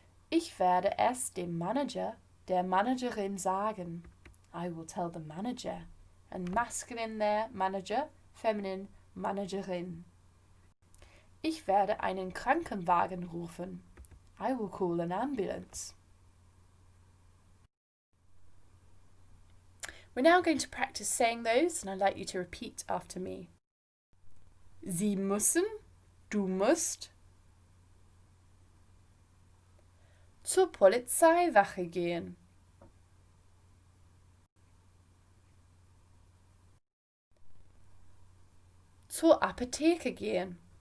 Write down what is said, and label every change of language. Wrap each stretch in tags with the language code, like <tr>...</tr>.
<de>Ich werde es dem Manager, der Managerin sagen.</de> <en>I will tell the manager. And masculine there, manager, feminine, managerin.</en> <de>Ich werde einen Krankenwagen rufen.</de> <en>I will call an ambulance. We're now going to practice saying those, and I'd like you to repeat after me.</en> <de>Sie müssen, du musst, zur Polizeiwache gehen. Zur Apotheke gehen.</de>